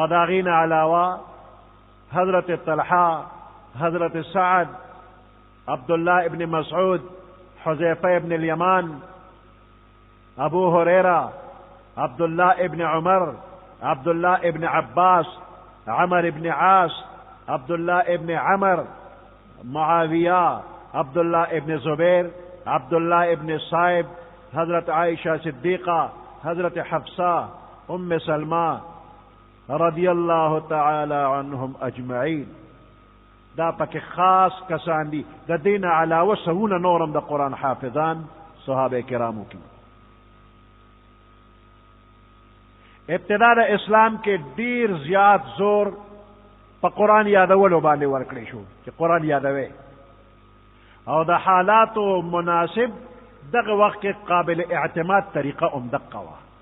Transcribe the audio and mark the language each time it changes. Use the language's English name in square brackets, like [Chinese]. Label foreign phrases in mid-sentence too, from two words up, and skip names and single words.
[Pashto] د هغې نه علاوه حضرت طلحه حضرت سعد عبدالله ابن مسعود حذیفه ابن الیمان ابو هریره عبدالله ابن عمر عبدالله ابن عباس عمر ابن عاص عبدالله ابن عمر معاویه عبدالله ابن زبیر عبدالله ابن صائب حضرت عائشہ صدیقہ حضرت حفصہ ام سلمہ [Arabic] رضی اللہ تعالی عنہم اجمعین [Pashto] دا پکې خاص کسان دي د دین علاوه سونه نورم د قرآن حافظان صحابه کرامو کی ابتدا د اسلام کې ډیر زیات زور په قرآن یادولو باندې ورکړی شو چې قرآن یادوي او د حالاتو مناسب دغه وخت کې قابل اعتماد طریقه دقه وه